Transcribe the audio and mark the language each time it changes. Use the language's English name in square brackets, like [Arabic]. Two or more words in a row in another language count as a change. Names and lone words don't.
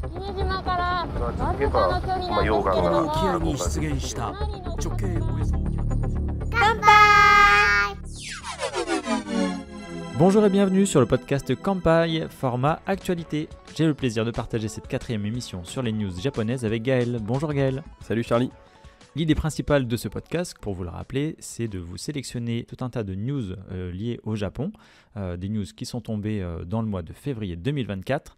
[Japanese] 続けば、溶岩が沖合に出現した直径およそ [French] Bonjour et bienvenue sur le podcast Kanpai, format actualité. J'ai le plaisir de partager cette 4e émission sur les news japonaises avec Gaël. Bonjour Gaël. Salut Charlie. L'idée principale de ce podcast, pour vous le rappeler, c'est de vous sélectionner tout un tas de news liées au Japon, des news qui sont tombées dans le mois de février 2024.